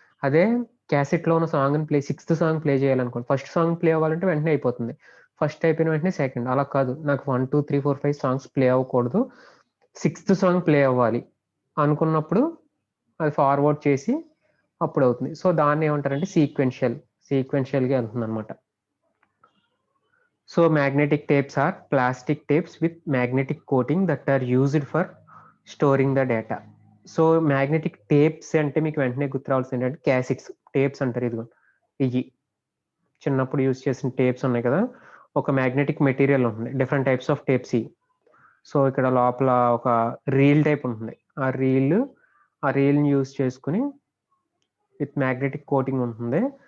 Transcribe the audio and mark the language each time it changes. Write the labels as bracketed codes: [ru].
[te] అదే క్యాసెట్లో ఉన్న సాంగ్ని 6th song play చేయాలనుకోండి, first song play అవ్వాలంటే వెంటనే అయిపోతుంది. ఫస్ట్ అయిపోయిన వెంటనే సెకండ్. అలా కాదు, నాకు 1 2 3 4 5 సాంగ్స్ ప్లే అవ్వకూడదు, 6th సాంగ్ ప్లే అవ్వాలి అనుకున్నప్పుడు అది ఫార్వర్డ్ చేసి అప్పుడు అవుతుంది. సో దాన్ని ఏమంటారంటే సీక్వెన్షియల్గా వెళ్తుంది అనమాట. [en] So magnetic tapes are plastic tapes with magnetic coating that are used for storing the data. [te] So magnetic tapes అంటే మీకు వెంటనే గుర్తు రావాల్సింది ఏంటంటే క్యాసెట్స్. టేప్స్ అంటారు, ఇదిగో ఇవి చిన్నప్పుడు యూజ్ చేసిన టేప్స్ ఉన్నాయి కదా, ఒక మ్యాగ్నెటిక్ మెటీరియల్ ఉంటుంది, డిఫరెంట్ టైప్స్ ఆఫ్ టేప్స్ ఇవి. సో ఇక్కడ లోపల ఒక రీల్ టైప్ ఉంటుంది, ఆ రీల్ని యూజ్ చేసుకుని విత్ మ్యాగ్నెటిక్ కోటింగ్ ఉంటుంది.